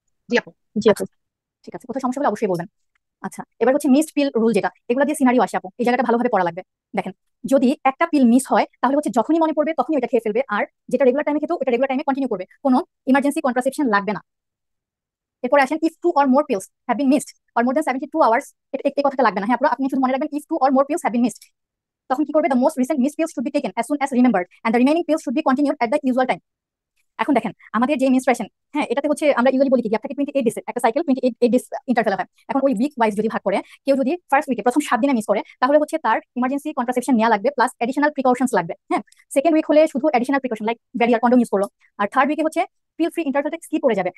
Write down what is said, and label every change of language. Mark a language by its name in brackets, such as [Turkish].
[Bangla] জি আপু। জি আপু। আচ্ছা, ঠিক আছে, কোথাও সমস্যা হলে অবশ্যই বলবেন। আচ্ছা, এবার হচ্ছে মিসড পিল রুল, যেটা এগুলো দিয়ে সিনারিও আসে আপু, এই জায়গাটা ভালোভাবে পড়া লাগবে। দেখেন, যদি একটা পিল মিস হয় তাহলে হচ্ছে যখনই মনে পড়বে তখনই ওটা খেয়ে ফেলবে, আর যেটা রেগুলার টাইমে খেতো ওটা রেগুলার টাইমে কন্টিনিউ করবে, কোনো ইমার্জেন্সি কন্ট্রাসেপশন লাগবে না। এরপরে আসেন if [English] 2 or more pills have been missed or more than 72 hours, [Bangla] এই কথাটা লাগবে না, হ্যাঁ পুরো আপনি শুধু মনে রাখবেন if [English] 2 or more pills have been missed। [Bangla] তখন কি করবে, [English] the most recent missed pills should be taken as soon as remembered and the remaining pills should be continued at the usual time। [Bangla] এখন দেখেন আমাদের যে মেনস্ট্রুয়েশন, হ্যাঁ, এটাতে হচ্ছে আমরা ইউজুয়ালি বলি কি গ্যাপ থাকে 28 ডেজ, একটা সাইকেল 28 ডেজ ইন্টারভ্যাল হয়। এখন ওই উইক ওয়াইজ যদি ভাগ করে, কেউ যদি ফার্স্ট উইকে প্রথম 7 দিনে মিস করে তাহলে হচ্ছে তার ইমার্জেন্সি কন্ট্রাসেপশন নেওয়া লাগবে, প্লাস এডিশনাল প্রিকশনস লাগবে, হ্যাঁ। সেকেন্ড উইক হলে শুধু additional precaution like barrier condom use করলো। আর থার্ড উইকে হচ্ছে পিল ফ্রি ইন্টারভ্যালটা স্কিপ করে যাবে।